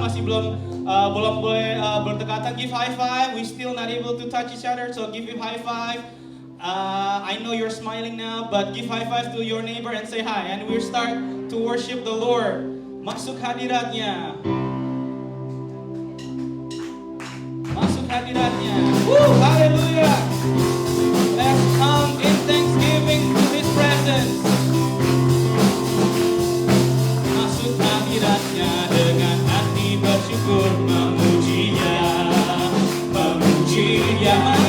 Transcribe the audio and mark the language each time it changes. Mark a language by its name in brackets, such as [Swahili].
[Indonesian] Masih belum boleh berdekatan. [English] Give high five. We still not able to touch each other, so give you high five. I know you're smiling now, but give high five to your neighbor and say hi. And we'll start to worship the Lord. [Indonesian] Masuk hadiratnya. Masuk hadiratnya. [English] Woo, haleluya. Let's come in thanksgiving to His presence. [Indonesian] Masuk hadiratnya dengan hati bersyukur, memuji-Nya, memuji-Nya.